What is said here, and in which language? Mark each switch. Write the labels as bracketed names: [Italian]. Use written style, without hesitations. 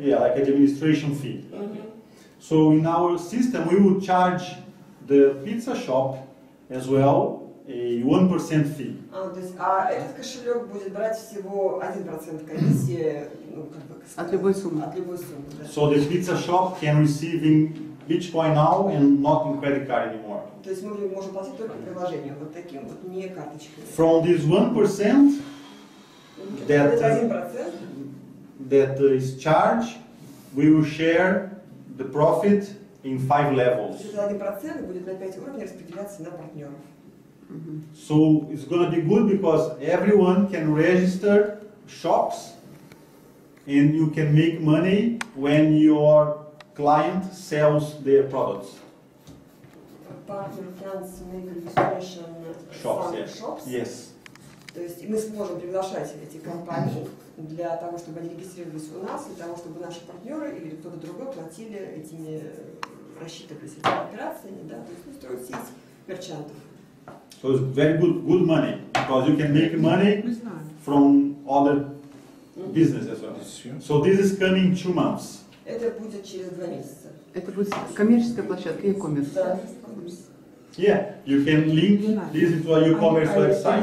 [English] Yeah, like administration fee. So in our system, we would charge the pizza shop as well a 1% fee. [Russian] То есть, этот кошелек будет брать всего 1% комиссии, ну, как бы, От любой суммы. От любой суммы, да. [English] So the pizza shop can receive in Bitcoin now and not in credit card anymore. [Russian] То есть мы можем платить только приложением, вот таким вот, не карточкой. [English] From this 1% [Russian] Этот 1%, [English] that is charged, we will share the profit in 5 levels. [Russian] этот 1% будет на 5 уровней распределяться на партнеров. [English] So it's going to be good because everyone can register shops and you can make money when your client sells their products. Partner can make registration Shops, some yes. shops. Yes. [Russian] То есть мы сможем приглашать эти компании для того, чтобы они регистрировались у нас, для того, чтобы наши партнеры или кто-то другой платили этими, рассчитывались этими операциями, да, то есть ну, строить сеть мерчантов. [English] So it's very good money because you can make money from other business as well. So this is coming in 2 months. [Russian] Это будет через 2 месяца. Это будет коммерческая площадка, e-commerce. Да. [English] Yeah, you can link this into a e-commerce website.